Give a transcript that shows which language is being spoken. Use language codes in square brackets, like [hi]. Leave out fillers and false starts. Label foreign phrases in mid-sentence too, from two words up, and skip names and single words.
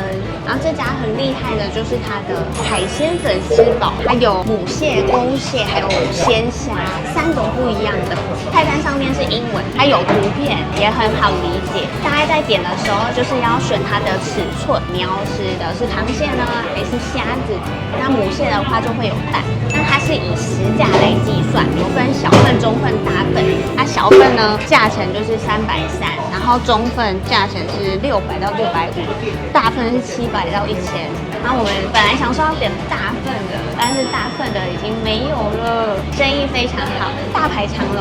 [zh] 然後這家很厲害的就是它的海鮮粉絲堡，它有母蟹、公蟹還有鮮蝦3種不一樣的。菜單上面是英文，它有圖片也很好理解。大家在點的時候就是要選它的尺寸，你要吃的是螃蟹呢還是蝦子？那母蟹的話就會有蛋，那它是以實價來計算，有分小份、中份、大份。它小份呢價錢就是330，然後中份價錢是600到650，大份是700到1000。然後我們本來想說要點大份的，但是大份的已經沒有了，生意非常好，大排長龍。